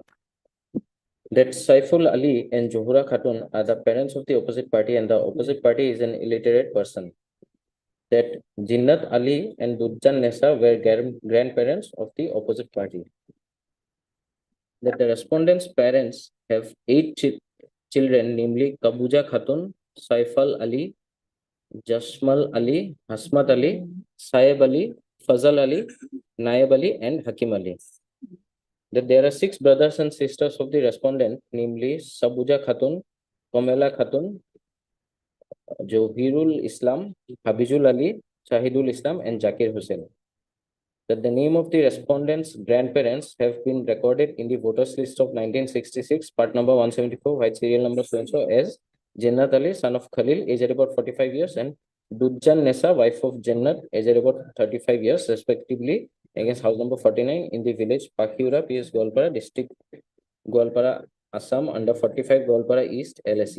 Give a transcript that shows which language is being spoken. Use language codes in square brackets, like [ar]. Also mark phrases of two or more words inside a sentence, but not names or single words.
[en] That Saiful Ali and Johura Khatun are the parents of the opposite party and the opposite party is an illiterate person. That Jinnat Ali and Dudjan Nessa were grandparents of the opposite party. That the respondent's parents have 8 children, namely Kabuja Khatun, Saifal Ali, Jasmal Ali, Hasmat Ali, Saeb Ali, Fazal Ali, Naib Ali, and Hakim Ali. That there are 6 brothers and sisters of the respondent, namely Sabuja Khatun, Komela Khatun, Johirul Islam, Habijul Ali, Shahidul Islam, and Zakir Hussain. That the name of the respondent's grandparents have been recorded in the voters list of 1966, part number 174, white serial number so-and-so as Jannat Ali, son of Khalil, aged about 45 years, and Dudjan Nessa, wife of Jannat, aged about 35 years, respectively, against house number 49 in the village Pakhiura, PS Golpara, district Golpara, Assam, under 45 Golpara East, LSE.